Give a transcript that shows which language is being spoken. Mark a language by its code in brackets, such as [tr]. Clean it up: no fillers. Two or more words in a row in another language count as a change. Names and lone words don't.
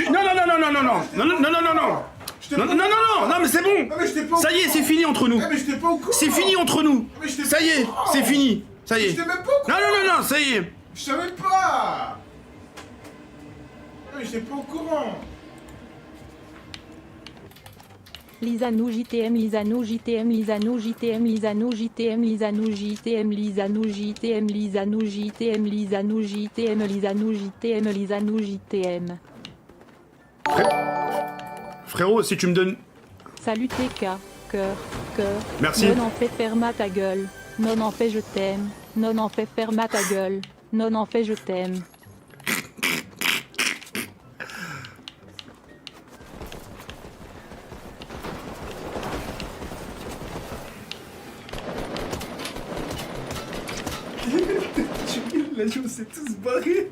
[fr] Non, non, non, non, non, non, non, non, non, non, non, non. Non, non, non, non, non, mais c'est bon. Non, mais je t'ai pas au Ça y est, c'est fini entre nous. Ah, mais je t'ai pas au courant. C'est fini entre nous. Mais je t'ai Ça pas y est, au courant. c'est fini. Ça y est. Je t'ai même pas au courant. Non, non, non, non, ça y est. Je savais pas. Non, mais je t'ai pas au courant. Lisanou JTM, Lisanou JTM, Lisanou JTM, Lisanou JTM, Lisanou JTM, Lisanou JTM, Lisanou JTM, Lisanou JTM, Lisanou JTM, Lisanou JTM. Frérot, si tu me donnes... Salut TK, cœur, cœur. Merci. Non en fait ferme ta gueule. Non en fait je t'aime. Non en fait ferme ta gueule. Non en fait je t'aime. La joue s'est tous barré.